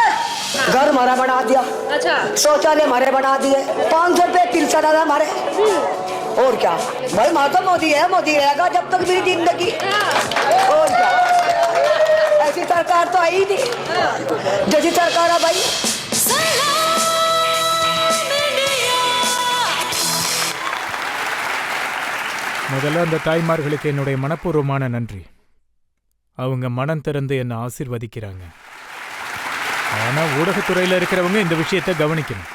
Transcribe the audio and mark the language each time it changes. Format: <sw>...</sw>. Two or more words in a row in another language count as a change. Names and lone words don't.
<hi>घर हमारा बना दिया, अच्छा, शौचालय हमारे बना दिए, 500 रुपये तिलसा दादा हमारे। और क्या भाई, माँ तो मोदी है, मोदी रहेगा जब तक मेरी जिंदगी। और क्या, ऐसी सरकार तो आई नहीं जैसी सरकार है भाई।</hi> <ta>முதல்ல அந்த தாய்மார்களுக்கு என்னுடைய மனப்பூர்வமான நன்றி. அவங்க மனம் திறந்து என்னை ஆசீர்வதிக்கிறாங்க. ஆனா ஊடகத்துறையில இருக்கிறவங்க இந்த விஷயத்தை கவனிக்கணும்.</ta>